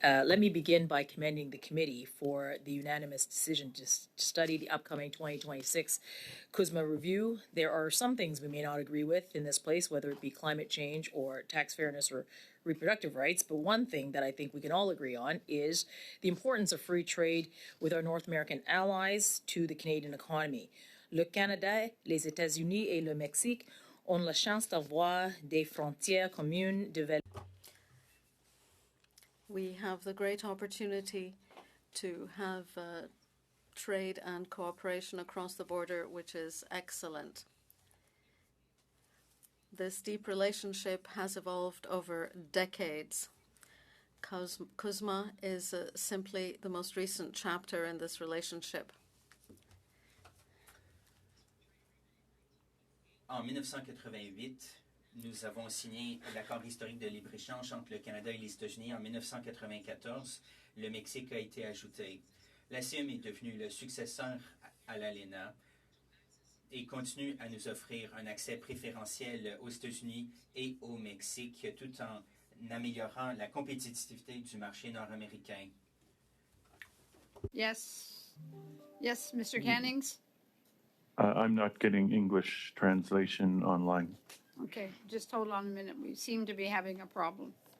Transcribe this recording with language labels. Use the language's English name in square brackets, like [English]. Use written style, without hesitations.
[English] Let me begin by commending the committee for the unanimous decision to study the upcoming 2026 CUSMA review. There are some things we may not agree with in this place, whether it be climate change or tax fairness or reproductive rights, but one thing that I think we can all agree on is the importance of free trade with our North American allies to the Canadian economy. [French] Le Canada, les États-Unis et le Mexique ont la chance d'avoir des frontières communes de [English] We have the great opportunity to have trade and cooperation across the border, which is excellent. This deep relationship has evolved over decades. CUSMA is simply the most recent chapter in this relationship. [French] En 1988, nous avons signé l'accord historique de libre-échange entre le Canada et les États-Unis. En 1994, le Mexique a été ajouté. La CIM est devenue le successeur à l'ALENA et continue à nous offrir un accès préférentiel aux États-Unis et au Mexique, tout en améliorant la compétitivité du marché nord-américain. [English] Yes. Yes, Mr. Cannings? I'm not getting English translation online. Okay, just hold on a minute. We seem to be having a problem.